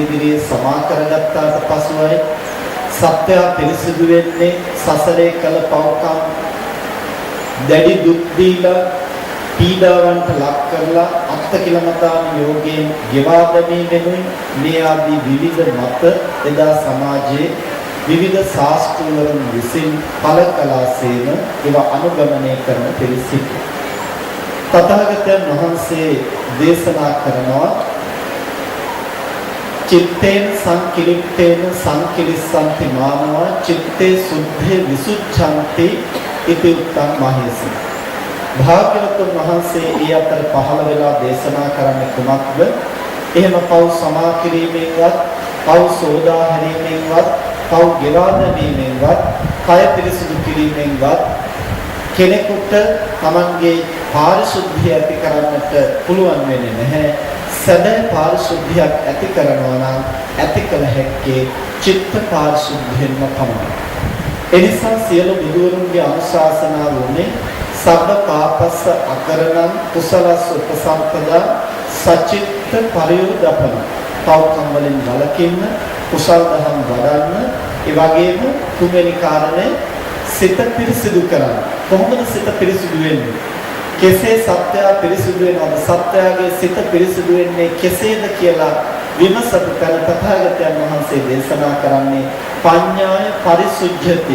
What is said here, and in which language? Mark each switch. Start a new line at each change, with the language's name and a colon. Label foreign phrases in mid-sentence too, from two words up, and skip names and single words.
Sinhala: ඉදිරියේ සමා කරගත්තාට පසුයි සත්‍ය පිරිසිදු වෙන්නේ සසරේ කළ පව්කම් දැඩි දුක් දීලා පීඩාවන්ට ලක් කරලා අත්කිලමතාන යෝගයෙන් ගෙවා දැමීමෙනුයි මේ ආදී විවිධ මත එදා සමාජයේ විවිධ ශාස්ත්‍රවරුන් විසින් පළ කලාසේන ඒවා අනුගමනය කරන පිළිසිත. තථාගතයන් වහන්සේ දේශනා කරනවා
Pali: චිත්තේන සංකිලිට්ඨේන සංකිලිස්සන්ති මානවා චිත්තේ සුද්ධේ විසුද්ධන්ති ඉති උත්තං මහේසි.
Sinhala: භාග්‍යවතුන් වහන්සේ ඒ අතර පහළ වෙලා දේශනා කරන්නේ කුමක්ද? එහෙම පව් සමා කිරීමෙන්වත් පව් සෝදා හැරීමෙන්වත් පව් ගෙවා දැමීමෙන්වත් කය පිරිසිදු කිරීමෙන්වත් කෙනෙකුට තමන්ගේ පාරිශුද්ධිය ඇති කරන්නට පුළුවන් වෙන්නේ නැහැ. සැබෑ පාරිශුද්ධියක් ඇති කරනවා නම් ඇති කළ හැක්කේ චිත්ත පාරිශුද්ධියෙන්ම පමණයි. එනිසා සියලු බුදුවරුන්ගේ අනුශාසනාව වුණේ
Pali: සබ්බ පාපස්ස අකරණං කුසලස්ස උපසම්පදා සචිත්ත පරියෝදපන.
Sinhala: පව්කම් වලින් වළකින්න, කුසල් දහම් වඩන්න, ඒ වගේම තුන්වෙනි කාරණය සිත පිරිසිදු කරන්න. කොහොමද සිත පිරිසිදු වෙන්නේ? කෙසේ සත්‍යය පිරිසිදු වෙනවද? සත්‍යයේ සිත පිරිසිදු වෙන්නේ කෙසේද කියලා විමසපු තැන තථාගතයන් වහන්සේ දේශනා කරන්නේ
Pali: පඤ්ඤාය පරිසුද්ධති.